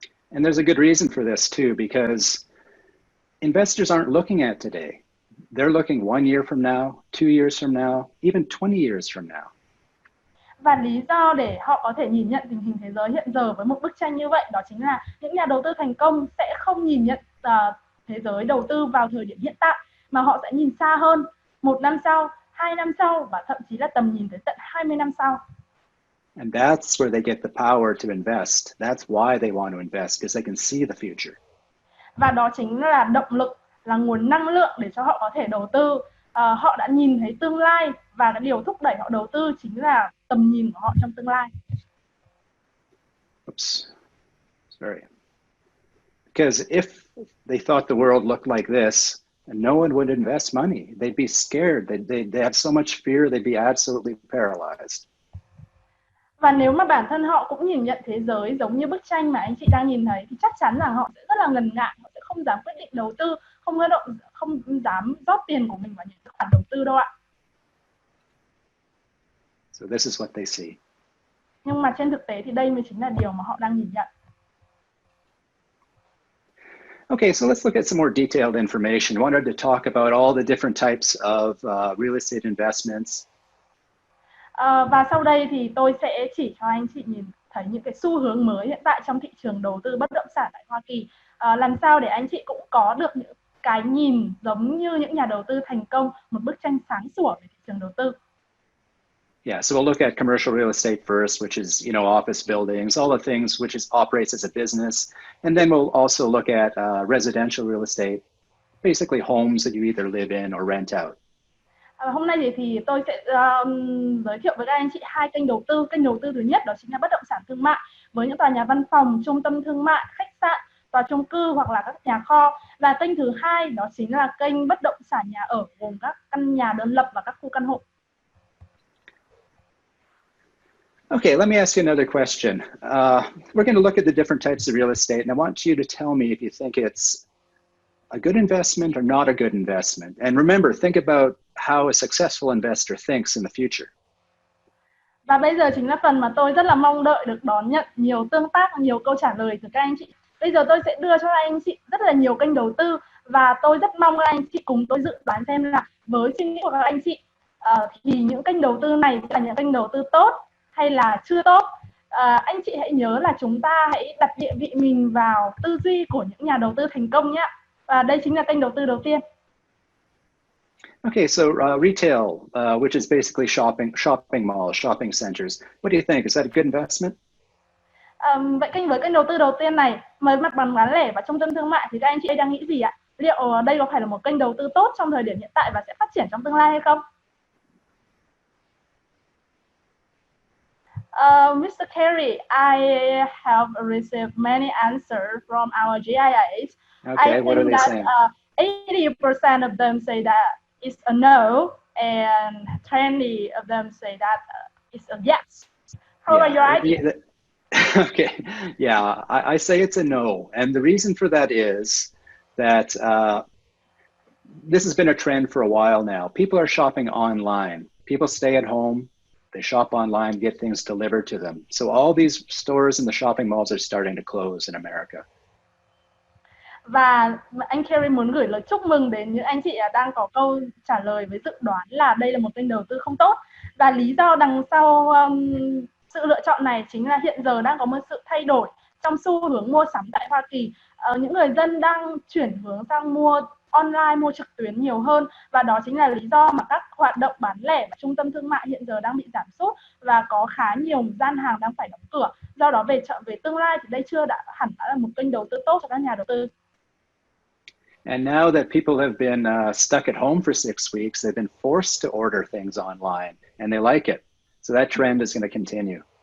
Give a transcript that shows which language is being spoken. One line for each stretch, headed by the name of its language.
English: And there's a good reason for this too, because investors aren't looking at today. They're looking 1 year from now, 2 years from now, even 20 years from now.
Vietnamese: Và lý do để họ có thể nhìn nhận tình hình thế giới hiện giờ với một bức tranh như vậy, đó chính là những nhà đầu tư thành công sẽ không nhìn nhận thế giới đầu tư vào thời điểm hiện tại, mà họ sẽ nhìn xa hơn, 1 năm sau, 2 năm sau, và thậm chí là tầm nhìn tới tận 20 năm sau.
English: And that's where they get the power to invest. That's why they want to invest, because they can see the future.
Vietnamese: Và đó chính là động lực, là nguồn năng lượng để cho họ có thể đầu tư. Họ đã nhìn thấy tương lai, và cái điều thúc đẩy họ đầu tư chính là tầm nhìn của họ trong tương lai.
English: Oops, sorry. Because if they thought the world looked like this, no one would invest money. They'd be scared. They have so much fear, they'd be absolutely paralyzed.
Vietnamese: Và nếu mà bản thân họ cũng nhìn nhận thế giới giống như bức tranh mà anh chị đang nhìn thấy, thì chắc chắn rằng họ sẽ rất là ngần ngại, họ sẽ không dám quyết định đầu tư, không dám rót tiền của mình vào những khoản đầu tư đâu ạ.
English: So this is what they see.
Vietnamese: Nhưng mà trên thực tế thì đây mới chính là điều mà họ đang nhìn nhận.
English: Okay, so let's look at some more detailed information. I wanted to talk about all the different types of real estate investments.
Vietnamese: Và sau đây thì tôi sẽ chỉ cho anh chị nhìn thấy những cái xu hướng mới hiện tại trong thị trường đầu tư bất động sản tại Hoa Kỳ. Làm sao để anh chị cũng có được những cái nhìn giống như những nhà đầu tư thành công, một bức tranh sáng sủa về thị trường đầu tư.
English: Yeah, so we'll look at commercial real estate first, which is, you know, office buildings, all the things which operates as a business. And then we'll also look at residential real estate, basically homes that you either live in or rent out.
Vietnamese: Hôm nay thì tôi sẽ giới thiệu với các anh chị hai kênh đầu tư. Kênh đầu tư thứ nhất đó chính là bất động sản thương mại, với những tòa nhà văn phòng, trung tâm thương mại, khách sạn, tòa chung cư hoặc là các nhà kho. Và kênh thứ hai đó chính là kênh bất động sản nhà ở, gồm các căn nhà đơn lập và các khu căn hộ.
English: Okay, let me ask you another question. We're going to look at the different types of real estate, and I want you to tell me if you think it's a good investment or not a good investment. And remember, think about how a successful investor thinks in the future.
Vietnamese: Và bây giờ chính là phần mà tôi rất là mong đợi được đón nhận nhiều tương tác, nhiều câu trả lời từ các anh chị. Bây giờ tôi sẽ đưa cho các anh chị rất là nhiều kênh đầu tư, và tôi rất mong các anh chị cùng tôi dự đoán xem là với suy nghĩ của các anh chị thì những kênh đầu tư này là những kênh đầu tư tốt hay là chưa tốt. Anh chị hãy nhớ là chúng ta hãy đặt địa vị mình vào tư duy của những nhà đầu tư thành công nhé. Và đây chính là kênh đầu tư đầu tiên.
English: Okay, so retail, which is basically shopping malls, shopping centers. What do you think? Is that a good investment?
Vietnamese: Vậy với kênh đầu tư đầu tiên này, với mặt bằng bán lẻ và trung tâm thương mại, thì các anh chị đang nghĩ gì ạ? Liệu đây có phải là một kênh đầu tư tốt trong thời điểm hiện tại và sẽ phát triển trong tương lai hay không?
English: Mr. Carey, I have received many answers from our GIAs. Okay, what are they saying? 80% of them say that it's a no, and 20 of them say that it's a yes. How about your idea? Yeah, okay, yeah, I say it's a no. And the reason for that is that this has been a trend for a while now. People are shopping online. People stay at home, they shop online, get things delivered to them. So all these stores and the shopping malls are starting to close in America.
Vietnamese: Và anh Kerry muốn gửi lời chúc mừng đến những anh chị đang có câu trả lời với dự đoán là đây là một kênh đầu tư không tốt. Và lý do đằng sau sự lựa chọn này chính là hiện giờ đang có một sự thay đổi trong xu hướng mua sắm tại Hoa Kỳ. Những người dân đang chuyển hướng sang mua online, mua trực tuyến nhiều hơn, và đó chính là lý do mà các hoạt động bán lẻ và trung tâm thương mại hiện giờ đang bị giảm sút và có khá nhiều gian hàng đang phải đóng cửa. Do đó về tương lai thì đây chưa hẳn đã là một kênh đầu tư tốt cho các nhà đầu tư.
English: And now that people have been stuck at home for 6 weeks, they've been forced to order things online, and they like it. So that trend is going to continue.